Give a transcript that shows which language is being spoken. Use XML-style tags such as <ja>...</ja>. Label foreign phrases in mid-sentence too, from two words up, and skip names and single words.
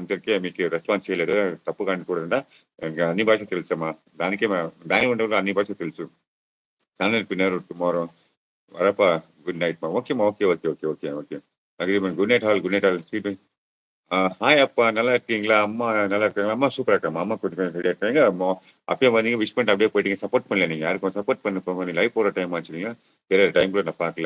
<te>అందరికీ మీకు రెస్పాన్స్ చేయలేదు. తప్పుగా అనుకోకుండా ఇంక అన్ని భాషలు తెలుసమ్మా. దానికే బెంగుళూరులో అన్ని భాషలు తెలుసు. ఛానల్ పిన్నారు టుమారో.</te> <ta>வரப்பா</ta> <en>good night-ma.</en> <ta>ஓகேம்மா.</ta> <en>okay, okay, okay, okay, okay.</en> <ta>அக்ரீமெண்ட்.</ta> <en>good night all. good night all. sweet hi</en> <ta>அப்பா நல்லா இருக்கீங்களா? அம்மா நல்லா இருக்காங்களா? அம்மா சூப்பரா இருக்காம்மா. அம்மா கூட்டிட்டு போய் ரெடியா இருக்காங்க. அப்பயே வந்தீங்க விஷ் பண்ணிட்டு அப்படியே போயிட்டீங்க. சப்போர்ட் பண்ணல நீங்க. யாருக்கும் சப்போர்ட் பண்ண போங்க. நீ லைவ் போடுற டைம் ஆச்சு இல்லையா? வேற டைம் கூட நான் பார்க்கல.</ta>